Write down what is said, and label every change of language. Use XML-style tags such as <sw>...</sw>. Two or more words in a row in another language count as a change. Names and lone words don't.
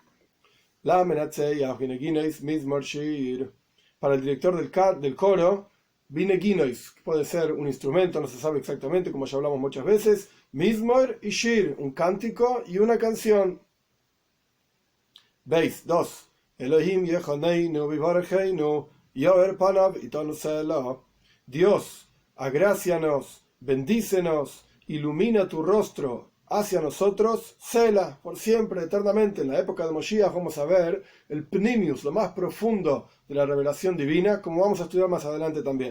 <es>Para el director del coro, Bineginois, puede ser un instrumento, no se sabe exactamente, como ya hablamos muchas veces, Mizmor y Shir, un cántico y una canción.</es> <he>Veis, 2. אלהים יחננו ויברכנו יאר פניו אתנו סלה.</he> <es>Dios, agrácianos, bendícenos, ilumina tu rostro hacia nosotros, Selah, por siempre, eternamente. En la época de Moshiach vamos a ver el Pnimius, lo más profundo de la revelación divina, como vamos a estudiar más adelante también.</es>